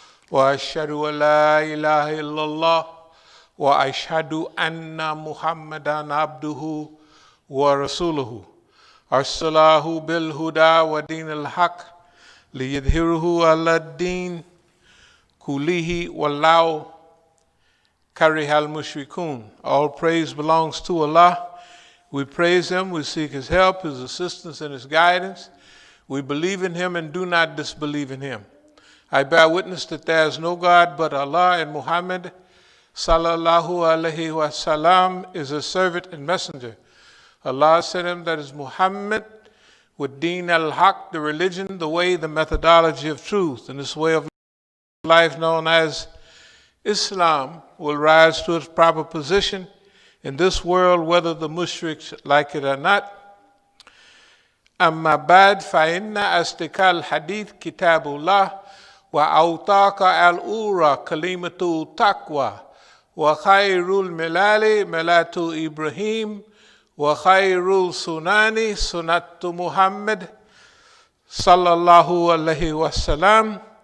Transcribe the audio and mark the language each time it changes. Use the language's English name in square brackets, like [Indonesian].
[Arabic] وأشهد أن لا إله إلا الله وأشهد أن محمدا عبده ورسوله أرسله بالهدى ودين الحق ليظهره على الدين كله ولو كره المشركون. [English] All praise belongs to Allah. We praise Him, we seek His help, His assistance, and His guidance. We believe in Him and do not disbelieve in Him. I bear witness that there is no God but Allah, and Muhammad sallallahu alaihi wasallam is His servant and messenger. Allah sent Him, that is Muhammad, with Deen al-Haq, the religion, the way, the methodology of truth. And this way of life known as Islam will rise to its proper position in this world, whether the mushriks like it or not. [Arabic] أما بعد فإن أصدق الحديث كتاب الله وأوثق الأمور كلمة التقوى وخير الملال ملة إبراهيم وخير السنن سنة محمد صلى الله عليه وسلم